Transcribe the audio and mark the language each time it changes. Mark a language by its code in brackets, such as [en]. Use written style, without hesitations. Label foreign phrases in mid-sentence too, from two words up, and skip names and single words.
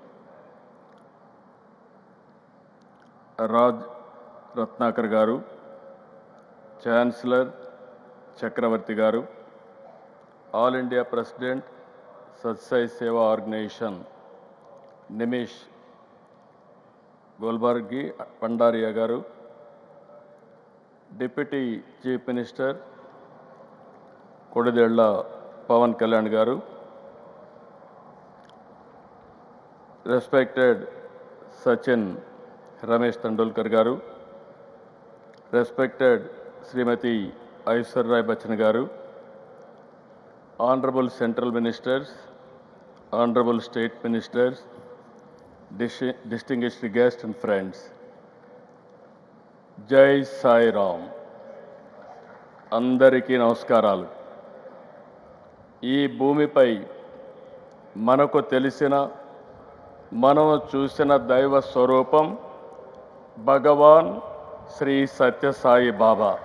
[en] Raj Ratnakar Garu, Chancellor Chakravarti Garu, All India President, Sathya Sai Seva Organization, Nimish Golbargi Pandaria Garu, Deputy Chief Minister, Kodidella Pawan Kalyan Garu, respected Sachin Ramesh Tendulkar Garu, respected Srimati Aishwarya Rai Garu, Honorable Central Ministers, Honorable State Ministers, distinguished guests and friends. [hi] जय साई राम. [te] అందరికీ నమస్కారాలు. ఈ భూమిపై మనకు తెలిసిన, మనము చూసిన దైవ స్వరూపం భగవాన్ శ్రీ సత్య సాయి బాబా.